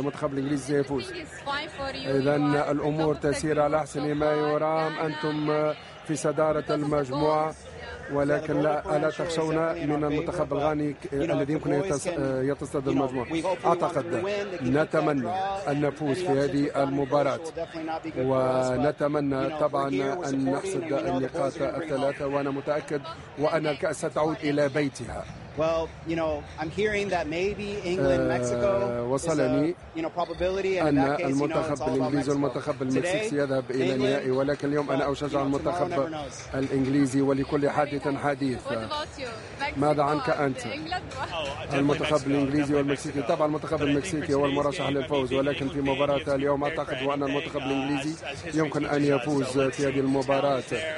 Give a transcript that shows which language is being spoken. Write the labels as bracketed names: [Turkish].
[Arabic] المنتخب الإنجليزي سيفوز. إذن الأمور تسير على أحسن ما يرام، أنتم في صدارة المجموعة، ولكن لا تخشون من المنتخب الغاني الذي يمكن يتصدر المجموعة. أعتقد نتمنى أن نفوز في هذه المباراة، ونتمنى طبعا أن نحصد النقاط الثلاثة، وأنا متأكد وأن الكأس ستعود إلى بيتها. [English] Well, you know, I'm hearing that maybe England, Mexico is a, you know, probability, and in that case, you know, it's all about Mexico. Today, England, [Arabic] ولكن اليوم أنا أشجع المنتخب الإنجليزي ولكل حادث حديث. ماذا عنك أنت؟ المنتخب الإنجليزي والمكسيكي. طبعا المنتخب المكسيكي هو المرشح للفوز، ولكن في مباراة اليوم أعتقد أن المنتخب الإنجليزي يمكن أن يفوز في هذه المباراة.